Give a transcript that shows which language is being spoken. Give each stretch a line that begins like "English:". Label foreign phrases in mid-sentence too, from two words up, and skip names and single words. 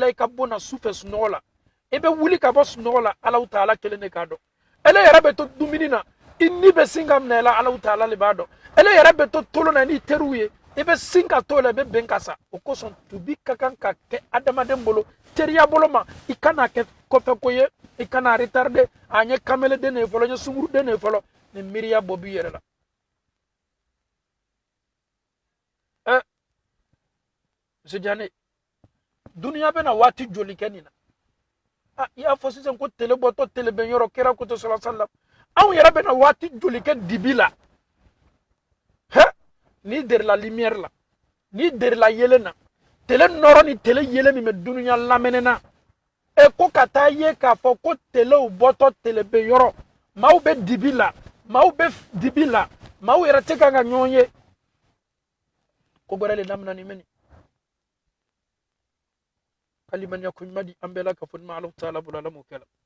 Bambara: i ka bɔ na sufɛ sunɔgɔ la i bɛ wuli ka bɔ sunɔgɔ la Alahu Taala kelen de k'a dɔn ele yɛrɛ bɛ to dumuni na i ni bɛ sin ka minɛ la Alahu Taala le b'a dɔn ele yɛrɛ bɛ to tolo na n'i teriw ye i bɛ sin ka to la i bɛ bɛn ka sa o kosɔn tubi ka kan ka kɛ adamaden bolo teriya bolo ma i kana kɛ kɔfɛ ko ye i kana retarder a ɲɛ kameleden de ye fɔlɔ n ye sunguruden de ye fɔlɔ ni miiriya bɔ b'i yɛrɛ la monsieur Diané duniya bɛna waati joli kɛ nin na i y'a fɔ sisan ko tele bɔtɔ tele bɛn yɔrɔ kɛra ko to
Arabic: صلى الله عليه وسلم
Bambara: anw yɛrɛ bɛna waati joli kɛ dibi la ni derila lumière la ni derila yelen na tele nɔrɔ ni tele yelen min bɛ duniya lamɛnɛna ko ka taa ye k'a fɔ ko telew bɔtɔ tele bɛn yɔrɔ maaw bɛ dibi la maaw bɛ dibi la maaw yɛrɛ tɛ kan ka ɲɔgɔn ye ko gɛrɛ le daminɛ nin mɛni kalimaniya ko ɲuman di an bɛɛ la ka fɔ ni ma Alahu Taala bolo ala m'o kɛ la